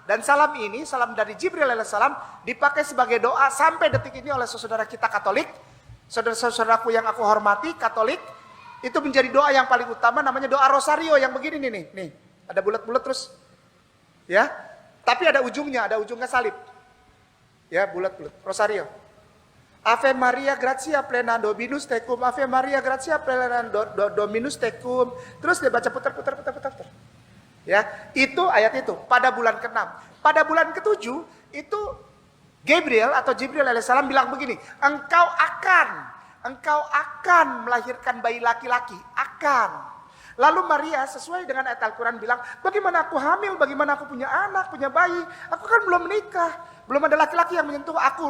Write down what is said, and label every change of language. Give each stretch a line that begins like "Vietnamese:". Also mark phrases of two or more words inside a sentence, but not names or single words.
Indonesian: Dan salam ini, salam dari Jibril alaihissalam, dipakai sebagai doa sampai detik ini oleh saudara kita Katolik, saudara-saudaraku yang aku hormati Katolik. Itu menjadi doa yang paling utama, namanya doa Rosario yang begini nih, ada bulat-bulat terus, ya. Tapi ada ujungnya salib, ya bulat-bulat. Rosario.
Latin: Ave Maria gratia plena Dominus tecum, Ave Maria gratia plena Dominus tecum.
Indonesian: Terus dia baca putar. Ya, itu ayat itu pada bulan ke-6. Pada bulan ke-7 itu Gabriel atau Jibril alaihissalam bilang begini, engkau akan melahirkan bayi laki-laki, akan. Lalu Maria sesuai dengan ayat Al-Quran bilang, bagaimana aku hamil, bagaimana aku punya anak, punya bayi, aku kan belum menikah, belum ada laki-laki yang menyentuh aku.